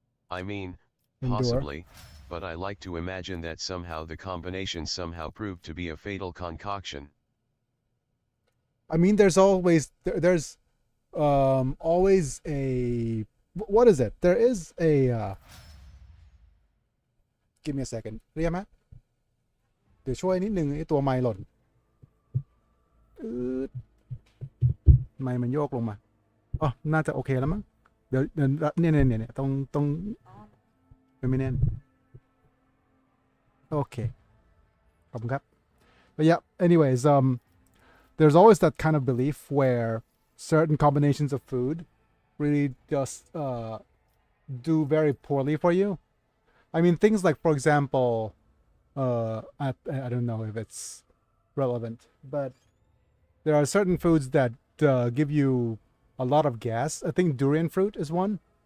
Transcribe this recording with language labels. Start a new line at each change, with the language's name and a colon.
English: I mean, Endure. possibly, but I like to imagine that somehow the combination somehow proved to be a fatal concoction. I mean, there's always there's always a, what is it? There is a give me a second
Thai: เรียกไหมเดี๋ยวช่วยนิดนึงไอ้ตัวไมค์หล่นไมค์มันโยกลงมาอ๋อน่าจะโอเคแล้วมั้งเดี๋ยวเนี่ยต้องไม่แน่น
English: Okay. But yeah, anyways, there's always that kind of belief where certain combinations of food really just do very poorly for you. I mean, things like, for example, I don't know if it's relevant, but there are certain foods that give you a lot of gas. I think durian fruit is one.